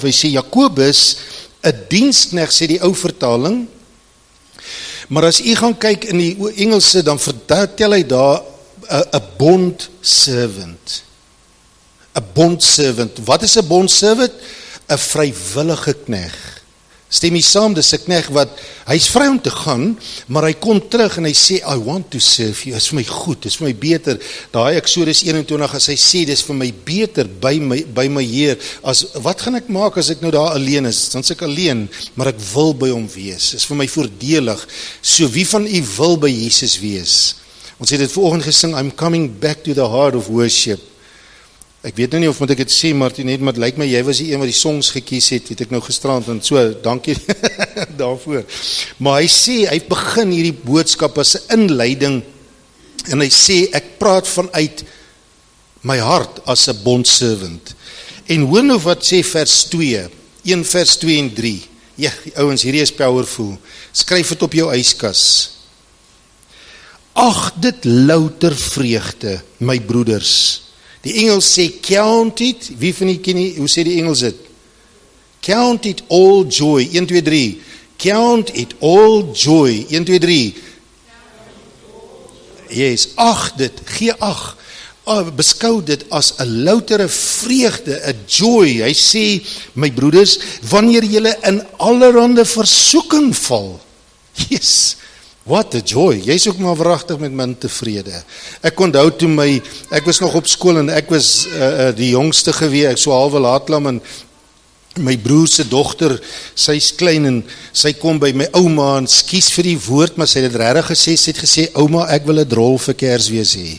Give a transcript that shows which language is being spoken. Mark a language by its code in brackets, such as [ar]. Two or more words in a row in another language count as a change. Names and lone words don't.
[af] Hy sê Jakobus, 'n diensknegt, sê die ou vertaling, maar as u gaan kyk in die Engelse, dan vertel hy daar 'n [en] bond servant. [af] 'n [en] bond servant. [af] Wat is 'n [en] bond servant? [af] 'n vrywillige knegt. Stem jy saam, dis 'n knegt wat, hy's vry om te gaan, maar hy kom terug en hy sê, [en] I want to serve you, [af] is vir my goed, is vir my beter. Daai Eksodus 21, as hy sê, dis vir my beter by my Heer, wat gaan ek maak as ek nou daar alleen is? Dan is ek alleen, maar ek wil by hom wees, is vir my voordelig. So wie van u wil by Jesus wees? Ons het dit vanoggend gesing, [en] I'm coming back to the heart of worship. [af] Ek weet nou nie of moet ek dit sê, Martinet, maar het lyk my, jy was die een wat die songs gekies het ek nou gisterand, en so, dankie daarvoor. Maar hy sê, hy begin hierdie boodskap as 'n inleiding, en hy sê, ek praat vanuit my hart as 'n bondservant. En hoor nou wat sê vers 2, 1 vers 2 en 3. Ja, ouens, hierdie is powerful. Skryf dit op jou yskas. Ag dit louter vreugde, my broeders. Die Engels sê [en] count it, [af] wie van die ken nie, hoe sê die Engels dit? [en] Count it all joy, 1, 2, 3. Count it all joy, 1, 2, 3. Yes, [af] ag dit, gee ag. Beskou dit as 'n loutere vreugde, 'n joy. Hy sê, my broeders, wanneer julle in allerhande versoeking val. [en] Yes, what a joy. [af] Jy is ook maar wragtig met min tevrede. Ek onthou toe ek was nog op skool en ek was die jongste gewees, ek so halwe laatlam en my broer se dogter, sy's klein en sy kom by my ouma en skus vir die woord, maar sy het dit regtig gesê, sy het gesê, ouma, ek wil 'n drol vir Kersfees hê.